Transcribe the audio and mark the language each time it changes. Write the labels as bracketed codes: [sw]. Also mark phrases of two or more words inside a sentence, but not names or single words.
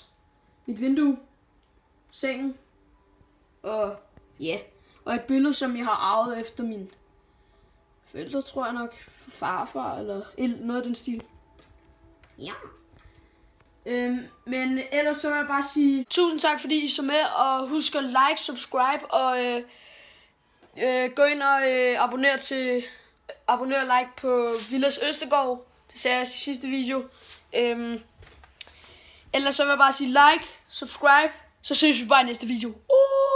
[da] Mit vindue. Sengen. Og ja. Og et billede, som jeg har arvet efter mine forældre, tror jeg nok. Farfar eller noget af den stil. Ja. Men ellers så vil jeg bare sige tusind tak, fordi I så med. Og husk at [en] like, subscribe [da] og gå ind og abonner og like på Vilas Østergaard. Det sagde jeg i sidste video. Ellers så vil jeg bare sige [en] like, subscribe. [da] Så ses vi bare i næste video.